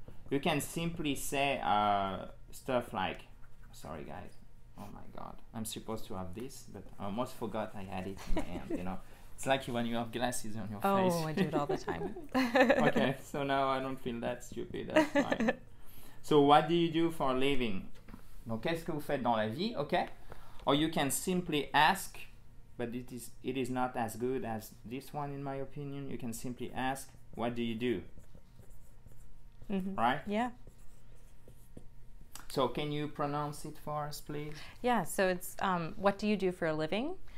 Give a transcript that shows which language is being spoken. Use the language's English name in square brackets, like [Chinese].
[English] You can simply say stuff like, sorry, guys. Oh my God, I'm supposed to have this, but I almost forgot I had it in my hand, you know. It's like when you have glasses on your face. Oh, I do it all the time. Okay, so now I don't feel that stupid, that's fine. So what do you do for a living? [French] Donc, qu'est-ce que vous faites dans la vie, okay? [English] Or you can simply ask, but it is not as good as this one in my opinion. You can simply ask, what do you do? Mm-hmm. Right? Yeah. So can you pronounce it for us, please? Yeah, so it's what do you do for a living?